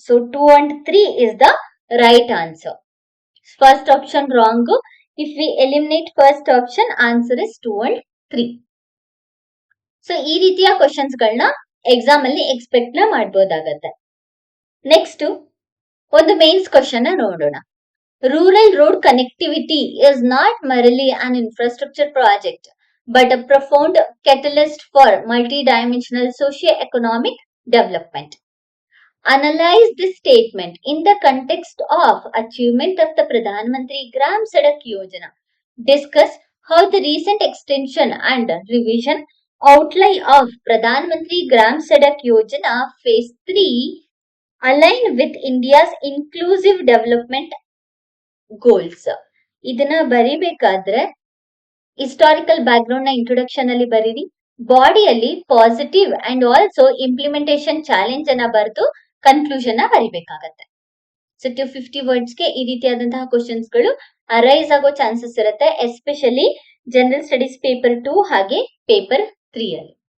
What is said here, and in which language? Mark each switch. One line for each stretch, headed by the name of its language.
English: So 2 and 3 is the right answer. First option wrong. If we eliminate first option, answer is 2 and 3.
Kannada: So ಈ ರೀತಿಯ questions ಗಳನ್ನ exam ಅಲ್ಲಿ expect ನ ಮಾಡಬಹುದಾಗತ್ತೆ. Next ಒಂದು mains question ನೋಡೋಣ.
English: Rural road connectivity is not merely an infrastructure project but a profound catalyst for multi-dimensional socio-economic development. Analyze this statement in the context of achievement of the Pradhan Mantri Gram Sadak Yojana. Discuss how the recent extension and revision outlay of Pradhan Mantri Gram Sadak Yojana phase 3 align with India's inclusive development goals.
Kannada: ಇದನ್ನ ಬರಿಬೇಕಾದ್ರೆ historical back ground ನ introduction ಅಲ್ಲಿ ಬರೀರಿ. ಬಾಡಿಯಲ್ಲಿ positive and also implementation challenge ಅನ್ನ ಬರೆದು conclusion ನ ಬರಿಬೇಕಾಗತ್ತೆ. So 250 words ಗೆ ಈ ರೀತಿಯಾದಂತಹ ಕ್ವಶನ್ಸ್ ಗಳು ಅರೈಸ್ ಆಗೋ ಚಾನ್ಸಸ್ ಇರುತ್ತೆ, ಎಸ್ಪೆಷಲಿ ಜನರಲ್ ಸ್ಟಡೀಸ್ ಪೇಪರ್ 2 ಹಾಗೆ ಪೇಪರ್ 3 ಅಲ್ಲಿ.